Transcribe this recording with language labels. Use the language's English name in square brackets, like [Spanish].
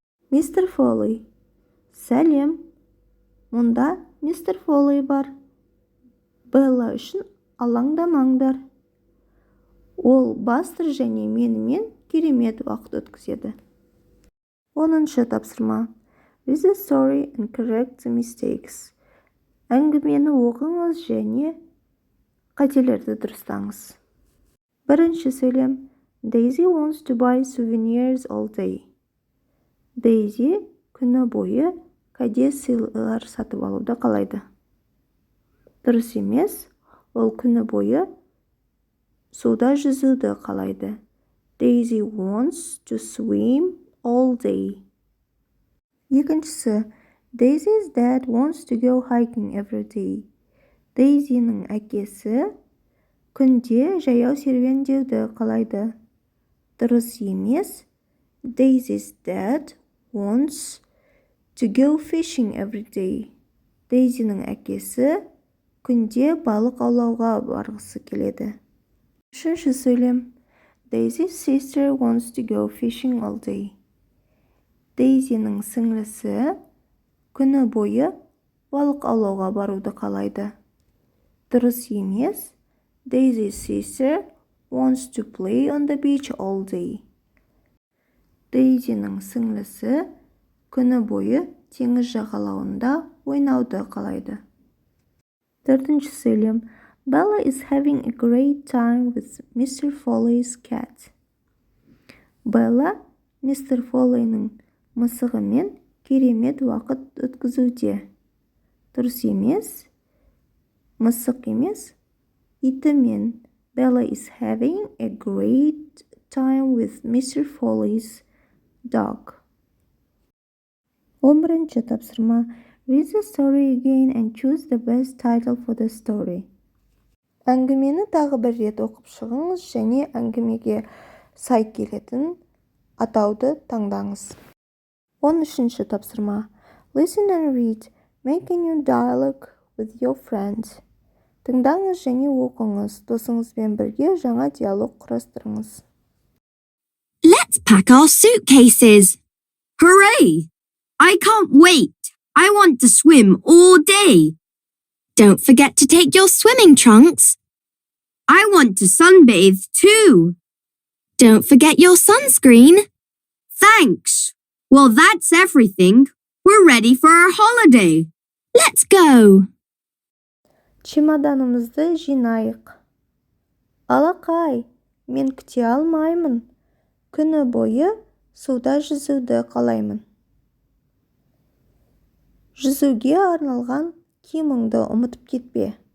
[Kazakh] Мистер Фолей: Сәлем. Мұнда мистер Фолей бар. Белла үшін алаңдамаңдар. Ол Бастер және менімен керемет уақыт өткізеді. 10-шы тапсырма. [English] Read the story and correct the mistakes. [Kazakh] Әңгімені оқыңыз және қателерді дұрыстаңыз. Бірінші сөйлем. [English] Daisy wants to buy souvenirs all day. [Kazakh] Daisy күні бойы кәде сыйлар сатып алуды қалайды. Дұрыс емес. Ол күні бойы суда жүзуді қалайды. [English] Daisy wants to swim all day. [Kazakh] Екіншісі. [English] Daisy's dad wants to go hiking every day. [Kazakh] Daisy'нің әкесі күнде жаяу серуендеуді қалайды. Дұрыс емес. [English] Daisy's dad wants to go fishing every day. [Kazakh] Daisy'нің әкесі күнде балық аулауға барғысы келеді. Үшінші сөйлем. [English] Daisy's sister wants to go fishing all day. [Kazakh] Daisy'нің сіңлісі күні бойы балық аулауға баруды қалайды. Дұрыс емес. [English] Daisy's sister wants to play on the beach all day. [Kazakh] Daisy'нің сіңлісі күні бойы теңіз жағалауында ойнауды қалайды. Төртінші сөйлем. [English] Bella is having a great time with Mr Foley's cat. [Kazakh] Bella Mr Foley'нің мысығымен керемет уақыт өткізуде. Дұрыс емес. Мысық емес. Итімен. [English] Bella is having a great time with Mr Foley's dog. [Kazakh] 11-ші тапсырма. [English] Read the story again and choose the best title for the story. [Kazakh] Әңгімені тағы бір рет оқып шығыңыз және әңгімеге сай келетін атауды таңдаңыз. 13-ші тапсырма. [English] Listen and read. Make a new dialogue with your friends. [Kazakh] Тыңдаңыз және оқыңыз. Досыңызбен бірге жаңа диалог құрастырыңыз. [English] Let's pack our suitcases. Hooray! I can't wait. I want to swim all day. Don't forget to take your swimming trunks. I want to sunbathe too. Don't forget your sunscreen. Thanks. Well, that's everything. We're ready for our holiday. Let's go. [Kazakh] Чемоданымызды жинайық. Алақай, мен күте алмаймын. Күні бойы суда жүзуді қалаймын. Жүзуге арналған киіміңді ұмытып кетпе.